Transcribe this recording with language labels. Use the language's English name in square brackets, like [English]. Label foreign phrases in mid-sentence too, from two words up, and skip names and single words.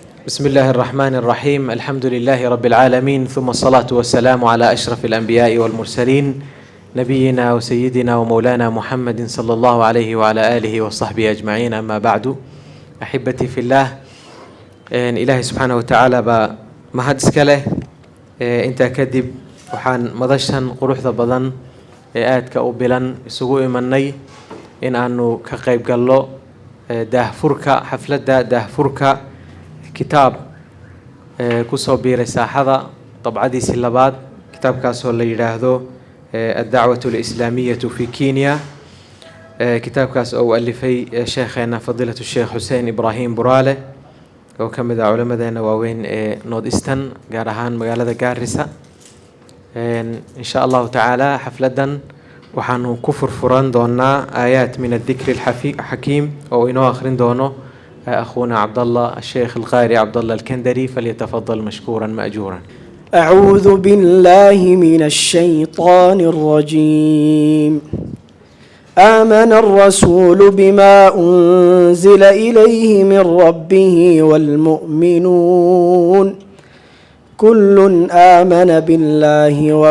[Arabic] بسم الله الرحمن الرحيم. الحمد لله رب العالمين، ثم الصلاة والسلام على أشرف الأنبياء والمرسلين، نبينا وسيدنا ومولانا محمد صلى الله عليه وعلى آله وصحبه أجمعين. أما بعد، أحبتي في الله، إلهي سبحانه وتعالى [Somali] mahad iska leh. Intaa kadib waxaan madashan quruxda badan ee aadka u bilan isugu imanay in aanu ka qayb galno daahfurka xafladda daahfurka kitaab ku soo biiray saaxada dabcadiisii labaad. kitaabkaasoo la yidhaahdo الدعوة الإسلامية في كينيا. kitaabkaas oo alifay sheekheena fadiilatu sheekh Xuseen Ibraahim Buraale oo ka mid ah culamadeena waaweyn ee North Eastern, gaar ahaan magaalada Gaarisa. [Arabic] إن شاء الله تعالى [Somali] xafladan waxaanu ku furfuran doonaa [Arabic] آيات من الذكر الحكيم [Somali] oo inoo akhrin doono [Arabic] أخونا عبد الله الشيخ القاري عبد الله الكندري، فليتفضل مشكورا مأجورا. أعوذ بالله من الشيطان الرجيم. آمن الرسول بما أنزل إليه من ربه والمؤمنون كل آمن بالله